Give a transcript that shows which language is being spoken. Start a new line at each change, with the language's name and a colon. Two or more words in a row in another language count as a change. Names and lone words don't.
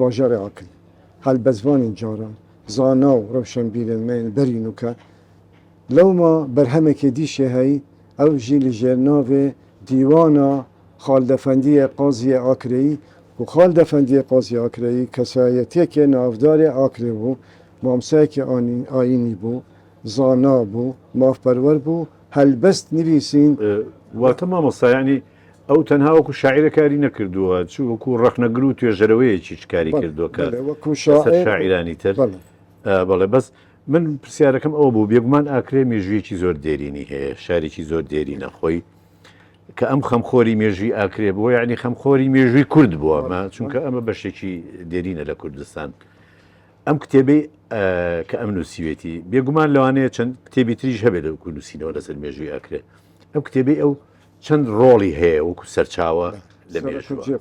Kurdish: bajarê Akirê helbezvanên caran zana û rewşenbîrên me yên berî nûke lewma berhemekê dîşê heyî ew jî li jêr navê dîwana Xaldefendiyê Qaziyê Akireyî û Xaldefendiyê Qaziyê Akireyî kesayetiyekê navdarê Akirê bû mamostayekî ayînî bû zana bû mavperwer bû helbest nivîsîn
Central Kurdish: واتە مامۆستا یعنی ئەو تەنها وەکو شاعیرەکاری نەکردووە چ وەکو ڕەخنەگر و توێژەرەوەیەکی کاری کردووە کە وەکو شاعیرانی تر بەڵێ بەس من پرسیارەکەم ئەو بوو بێگومان ئاکرێ مێژوویەکی زۆر دێرینی هەیە شارێکی زۆر دێرینە خۆی کە ئەم خەمخۆری مێژووی ئاکرێ بووە یعنی خەمخۆری مێژووی کورد بووە چونکە ئەمە بەشێکی دێرینە لە کوردستان ئەم کتێبەی کە ئەم نووسیوێتی بێگومان لەوانەیە چەند کتێبی تریش هەبێت لە نووسینەوە لەسەر مێژووی ئاکرێ ئەم کتێبەی ئەو چەند ڕۆڵی هەیە وەکو سەرچاوە لە مێژووە